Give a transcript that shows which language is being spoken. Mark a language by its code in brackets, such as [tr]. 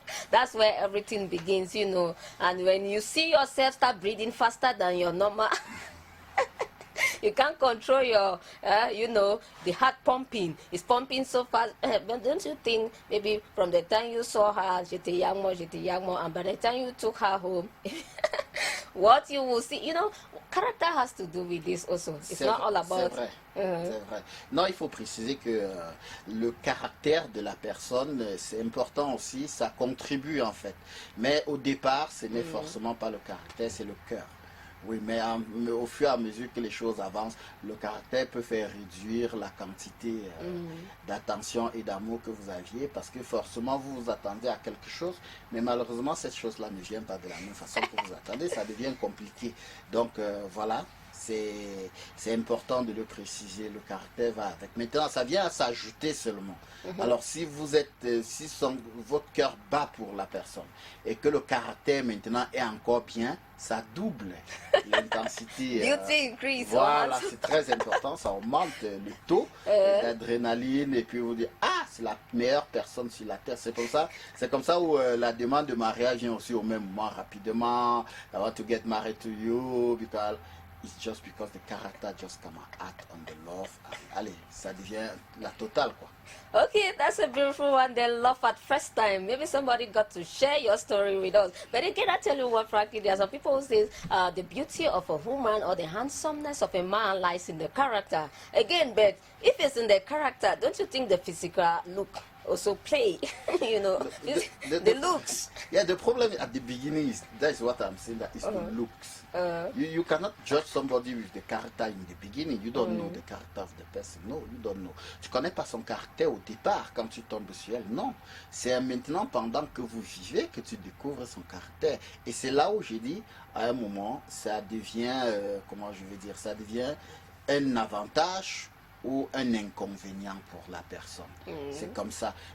[en] That's where everything begins, And when you see yourself start breathing faster than your normal, you can't control your, the heart pumping. It's pumping so fast. But don't you think maybe from the time you saw her, [fr] j'étais [en] young, and by the time you took her home, what you will see, character has to do with this also. It's not all about... [fr] C'est vrai. C'est vrai. Non, il faut préciser que le caractère de la personne, c'est important aussi, ça contribue en fait. Mais au départ, ce n'est forcément pas le caractère, c'est le cœur. Oui, mais au fur et à mesure que les choses avancent, le caractère peut faire réduire la quantité d'attention et d'amour que vous aviez, parce que forcément vous vous attendez à quelque chose, mais malheureusement cette chose-là ne vient pas de la même façon que vous attendez, ça devient compliqué. Donc voilà. C'est important de le préciser, le caractère va avec. Maintenant, ça vient à s'ajouter seulement. Alors, si vous êtes, votre cœur bat pour la personne et que le caractère maintenant est encore bien, ça double l'intensité. [en] Beauty increase. [fr] Voilà, c'est très important, ça augmente le taux d'adrénaline et puis vous dites, ah, c'est la meilleure personne sur la terre. C'est comme ça où la demande de mariage vient aussi au même moment, rapidement. [en] I want to get married to you because it's just because the character just come out on the love. [fr] Allez, ça devient la totale, quoi. [en] Okay, that's a beautiful one. The love at first time. Maybe somebody got to share your story with us. But again, I tell you what, Frankie, there are some people who say the beauty of a woman or the handsomeness of a man lies in the character. Again, but if it's in the character, don't you think the physical look also play? The looks. Yeah, the problem at the beginning is, that's what I'm saying, that is the looks. You cannot judge somebody with the character in the beginning. You don't know the character of the person. No, you don't know. [fr] Tu connais pas son caractère au départ quand tu tombes sur elle. Non. C'est maintenant pendant que vous vivez que tu découvres son caractère. Et c'est là où j'ai dit, à un moment, ça devient, ça devient un avantage ou un inconvénient pour la personne. C'est comme ça.